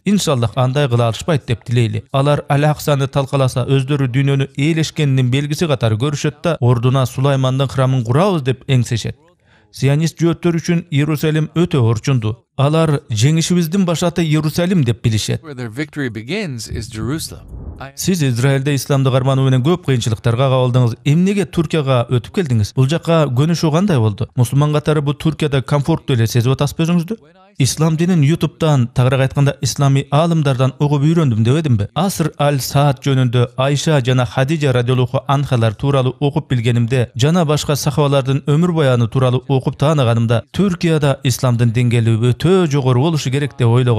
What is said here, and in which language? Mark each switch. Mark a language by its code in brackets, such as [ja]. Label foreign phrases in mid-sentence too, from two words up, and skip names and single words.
[ky] Иншаллах андай кыла алышпайт деп тилейли. Алар Ал-Аксаны талкаласа, өздөрү дүйнөнү ээлешкенинин белгиси катары көрүшөт да, ордуна Сулаймандын храмын курабыз деп эңсешет. Сионист жөөттөр үчүн Иерусалим өтө орчунду. Алар жеңишибиздин башаты Иерусалим деп билишет. [en] Where their victory begins is Jerusalem. [ky] Сиз Израилде исламды кармануу менен көп кыйынчылыктарга кабылдыңыз. Эмнеге Туркияга өтүп келдиңиз? Бул жакка көнүшүү кандай болду? Мусулман катары бу Туркияда комфорттуу эле сезип атасызбы өзүңүздү? Ислам динин YouTube'дан, тагыраак айтканда ислами аалымдардан угуп үйрөндүм дебедимби? Аср аль-Саад жөнүндө Айша жана Хадижа радиаллаху анхалар тууралуу окуп билгенимде, жана башка сахабалардын өмүр баяны тууралуу окуп тааныганымда, Түркияда исламдын деңгээли өтө жогору болушу керек деп ойлогом.